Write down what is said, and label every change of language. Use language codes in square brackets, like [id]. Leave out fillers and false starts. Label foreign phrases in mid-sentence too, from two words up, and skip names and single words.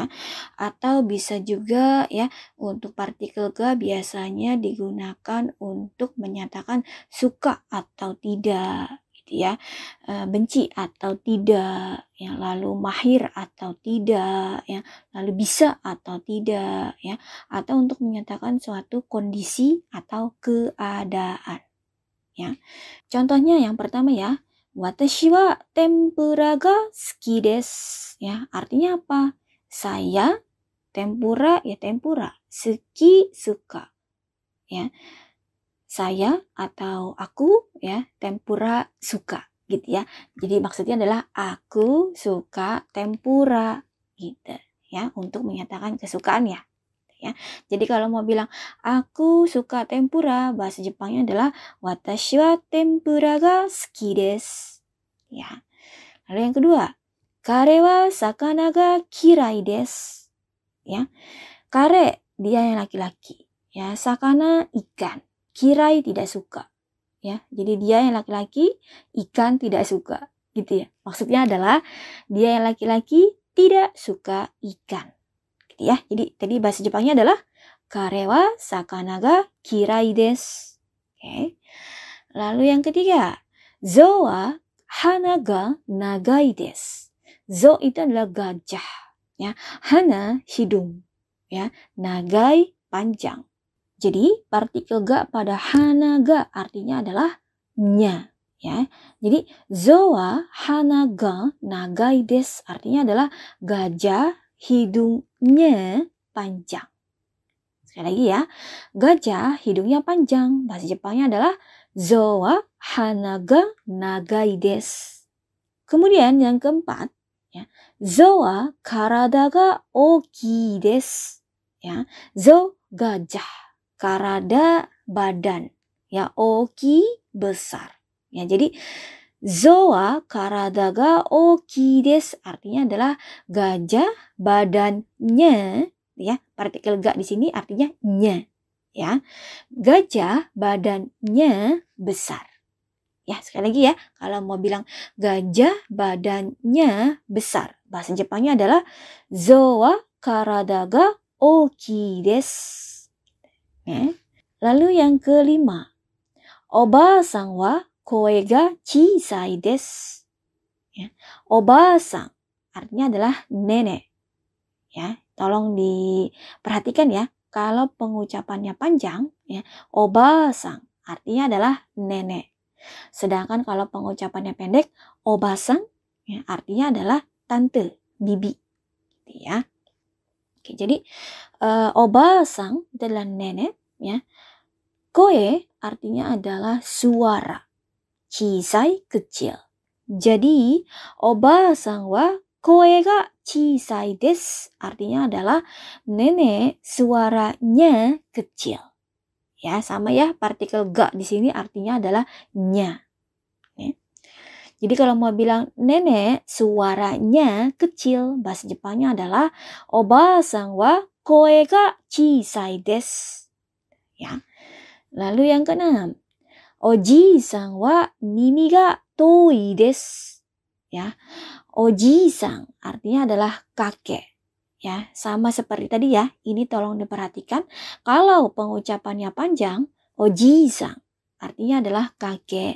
[id] Atau bisa juga ya, untuk partikel ga biasanya digunakan untuk menyatakan suka atau tidak gitu ya, benci atau tidak ya, lalu mahir atau tidak ya, lalu bisa atau tidak ya, atau untuk menyatakan suatu kondisi atau keadaan ya. Contohnya yang pertama ya, [ja] 私はてんぷらが好きです [id] ya, artinya apa? Saya tempura ya tempura, suki suka ya. Saya atau aku ya tempura suka gitu ya. Jadi maksudnya adalah aku suka tempura gitu ya, untuk menyatakan kesukaan ya. Jadi kalau mau bilang aku suka tempura, bahasa Jepangnya adalah [ja] 私はてんぷらが好きです. [id] Ya. Lalu yang kedua, [ja] 彼は魚が嫌いです. [id] Ya. Kare dia yang laki-laki. Ya, sakana ikan. Kirai tidak suka. Ya, jadi dia yang laki-laki, ikan tidak suka. Gitu ya. Maksudnya adalah dia yang laki-laki tidak suka ikan. Gitu ya. Jadi tadi bahasa Jepangnya adalah [ja] 彼は魚が嫌いです. [id] Oke. Lalu yang ketiga, [ja] 象は鼻が長いです. [id] Zo itu adalah gajah. Ya, hana hidung. Ya, nagai panjang. Jadi partikel ga pada [ja] 鼻が [id] artinya adalah nya. Ya, jadi [ja] 象は鼻が長いです [id] artinya adalah gajah hidungnya panjang. Sekali lagi ya, gajah hidungnya panjang. Bahasa Jepangnya adalah [ja] 象は鼻が長いです. [id] Kemudian yang keempat, ya, [ja] 象は体が大きいです. [id] Ya, zo gajah, karada badan, ya ookii besar. Ya, jadi [ja] 象は体が大きいです [id] artinya adalah gajah badannya. Ya, partikel ga di sini artinya nya. Ya, gajah badannya besar. Ya, sekali lagi ya, kalau mau bilang gajah badannya besar, bahasa Jepangnya adalah [ja] 象は体が大きいです. [id] Ya. Lalu yang kelima, [ja] おばあさんは声が小さいです. [id] Ya. Oba-san artinya adalah nenek. Ya, tolong diperhatikan ya, kalau pengucapannya panjang ya, oba-san artinya adalah nenek. Sedangkan kalau pengucapannya pendek, oba-san ya, artinya adalah tante, bibi. Gitu ya. Oke, jadi oba-san itu adalah nenek ya. Koe artinya adalah suara. Chisai kecil. Jadi [ja] おばあさんは声が小さいです [id] artinya adalah nenek suaranya kecil. Ya, sama ya, partikel ga di sini artinya adalah nya. Ya. Jadi kalau mau bilang nenek suaranya kecil, bahasa Jepangnya adalah [ja] おばあさんは声が小さいです. [id] Ya. Lalu yang keenam, [ja] おじいさんは耳が遠いです. [id] Ya. Oji-san artinya adalah kakek. Ya, sama seperti tadi ya. Ini tolong diperhatikan. Kalau pengucapannya panjang, oji-san artinya adalah kakek.